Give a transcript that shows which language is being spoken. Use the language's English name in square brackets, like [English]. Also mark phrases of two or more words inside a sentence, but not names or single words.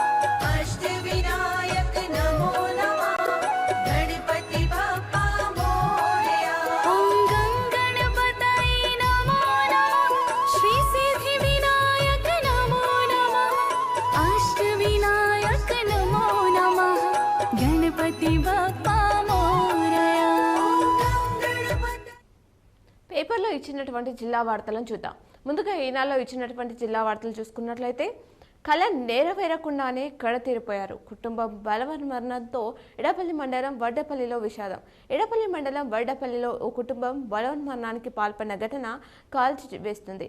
[Sanskrit] अष्टविनायक नमो नमः। [Marathi] गणपति बाप्पा मोरया। [Sanskrit] ओम गं गणपतये नमो नमः। श्री सिद्धि विनायक नमो नमः। अष्टविनायक नमो नमः। [Marathi] गणपति बाप्पा मोरया। [Telugu] పేపర్లో ఇచ్చినటువంటి జిల్లా వార్తలను చూద్దాం. ముందుగా ఈనాడులో ఇచ్చినటువంటి జిల్లా వార్తలు చూసుకున్నట్లయితే కళ నెరవేరకుండానే కడతీరిపోయారు. కుటుంబం బలవన్మరణంతో ఎడపల్లి మండలం వడ్డపల్లిలో విషాదం. ఎడపల్లి మండలం వడ్డపల్లిలో ఓ కుటుంబం బలవన్మరణానికి పాల్పడిన ఘటన కాల్చి వేస్తుంది.